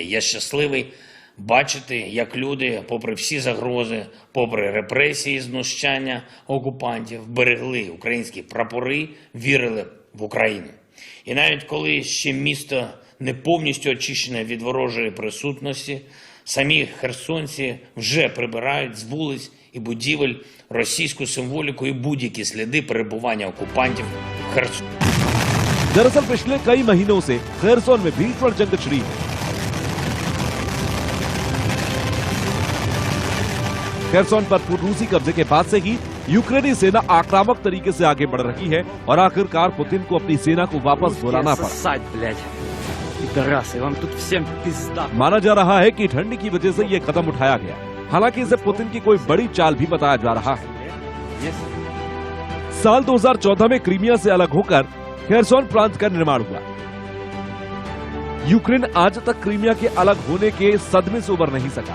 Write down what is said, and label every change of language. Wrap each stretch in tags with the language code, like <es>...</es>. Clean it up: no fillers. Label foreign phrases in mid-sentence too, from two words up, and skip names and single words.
<uk>Я щасливий бачити, як люди, попри всі загрози, попри репресії, знущання окупантів, берегли українські прапори, вірили в Україну. І навіть коли ще місто не повністю очищене від ворожої присутності, самі херсонці вже прибирають з вулиць і будівель російську символіку і будь-які сліди перебування окупантів в Херсоні.</uk> <hi>दरअसल पिछले कई महीनों से खैरसोन में भीषण जंग छिड़ी है। खैरसोन पर रूसी कब्जे के बाद से ही यूक्रेनी सेना आक्रामक तरीके से आगे बढ़ रही है और आखिरकार पुतिन को अपनी सेना को वापस बुलाना पड़ा।</hi> <ru>Сосать, блядь. Пидорасы, вам тут всем пизда.</ru> <hi>माना जा रहा है कि ठंड की वजह से ये कदम उठाया गया। हालांकि इसे पुतिन की कोई बड़ी चाल भी बताया जा रहा है। साल 2014 में क्रीमिया से अलग होकर खैरसोन प्रांत का निर्माण हुआ। यूक्रेन आज तक क्रीमिया के अलग होने के सदमे से उबर नहीं सका।</hi>